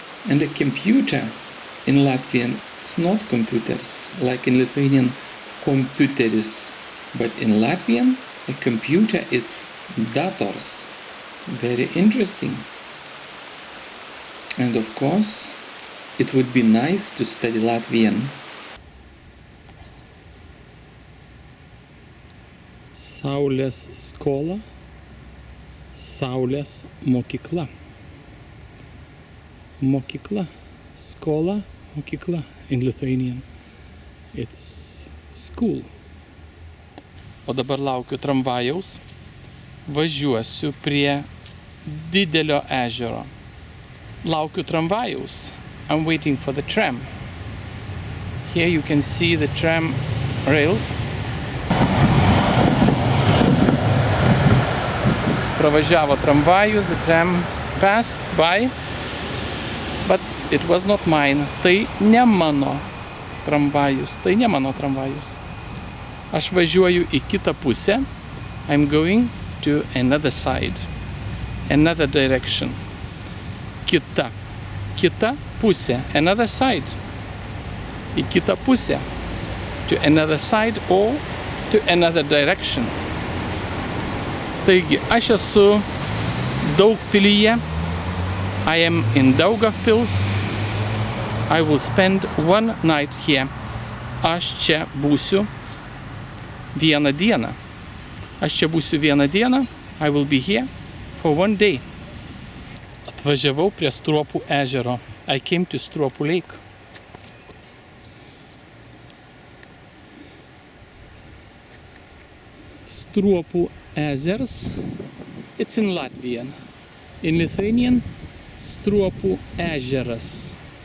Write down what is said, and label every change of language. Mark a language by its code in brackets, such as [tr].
[en] And a computer in Latvian, it's not computers, like in Lithuanian kompiuteris, but in Latvian a computer is dators. Very interesting. And of course, it would be nice to study Latvian. [lt] Saulės skola, Saulės mokykla. Mokykla, skola, mokykla. [en] In Lithuanian, it's school. [lt] O dabar laukiu tramvajaus. Važiuosiu prie didelio ežero. Laukiu tramvajaus. [en] I'm waiting for the tram. Here you can see the tram rails. [lt] Pravažiavo tramvajus, [en] the tram passed by, but it was not mine. [lt] Tai ne mano tramvajus, tai ne mano tramvajus. Aš važiuoju į kitą pusę. [en] I'm going to another side, another direction. [lt] Kita pusė, [en] another side. [lt] Į kitą pusę, [en] to another side or to another direction. [lt] Taigi, aš esu Daugpilyje. [en] I am in Daugavpils. I will spend one night here. [lt] Aš čia būsiu vieną dieną. Aš čia būsiu vieną dieną. [en] I will be here for one day. [lt] Atvažiavau prie Struopų ežero. [en] I came to Struopų lake. Struopų ezers. It's in Latvian. In Lithuanian, Struopų ežeras.